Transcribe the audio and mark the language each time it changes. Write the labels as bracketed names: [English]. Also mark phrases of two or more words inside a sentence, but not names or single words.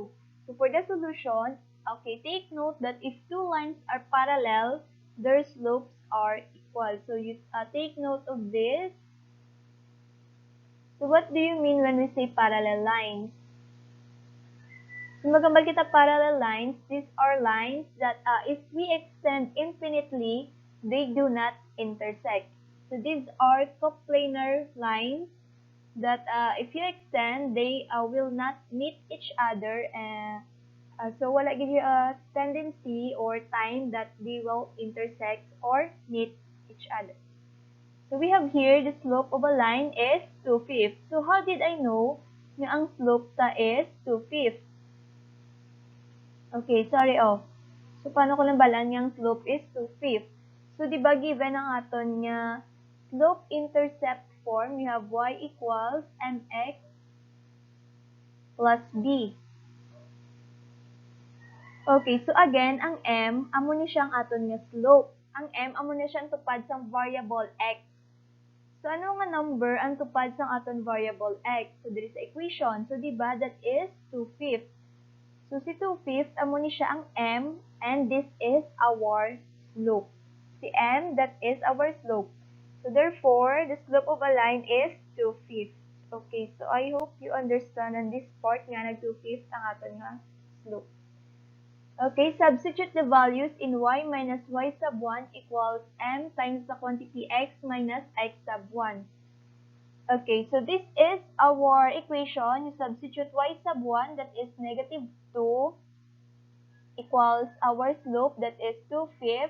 [English] So for the solution, okay, take note that if two lines are parallel, their slopes are equal. So you take note of this. So what do you mean when we say parallel lines? So [Hiligaynon] magambal kita [English] parallel lines, these are lines that if we extend infinitely, they do not intersect. So these are coplanar lines that if you extend, they will not meet each other. So [Hiligaynon] wala gid [English] a tendency or time that they will intersect or meet each other. So we have here the slope of a line is 2/5. So how did I know [Hiligaynon] na ang [English] slope ta is 2/5? Okay, sorry oh. [Hiligaynon] So paano ko nambalan yung [English] slope is 2/5? So [Hiligaynon] di ba [English] given [Hiligaynon] ang aton nga [English] slope-intercept form, we have y equals mx plus b. Okay, so again, [Hiligaynon] ang m, amo ni siyang aton nga slope. Ang m, amo na siyang tupad sa variable x. So ano nga number ang tupad sa aton variable x? [English] So there is a equation. So di ba that is 2/5. So si 2/5, [Hiligaynon] amo ni siya ang [English] m, and this is our slope. Si m, that is our slope. So therefore, the slope of a line is 2/5. Okay, so I hope you understand on this part nga nag 2/5 [Hiligaynon] ang aton nga [English] slope. Okay, substitute the values in y minus y sub 1 equals m times the quantity x minus x sub 1. Okay, so this is our equation. You substitute y sub 1, that is negative 2, equals our slope, that is 2/5.